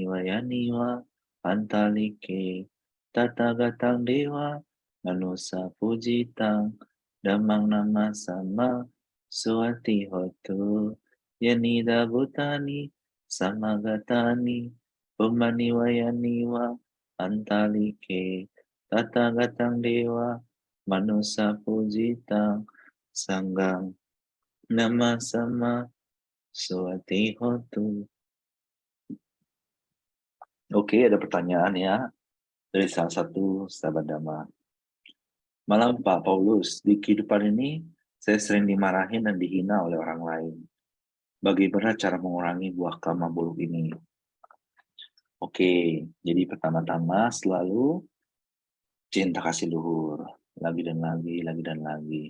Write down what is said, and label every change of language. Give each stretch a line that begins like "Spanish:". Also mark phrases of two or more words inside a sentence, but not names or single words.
Pali: Wayaniwa Antalike Tatagatang Dewa Manusa Pujitang Damang Nama Sama Suati Hotu Yanida Bhutani Samagatani Umani Wayaniwa Antalike Tatagatang Dewa Manusa Pujitang Sanggang Nama Sama Suati Hotu.
Indonesian: Oke, ada pertanyaan ya dari salah satu sahabat Dhamma. Malam Pak Paulus, di kehidupan ini saya sering dimarahin dan dihina oleh orang lain. Bagaimana cara mengurangi buah karma buruk ini? Oke, jadi pertama-tama selalu cinta kasih luhur, lagi dan lagi, lagi dan lagi.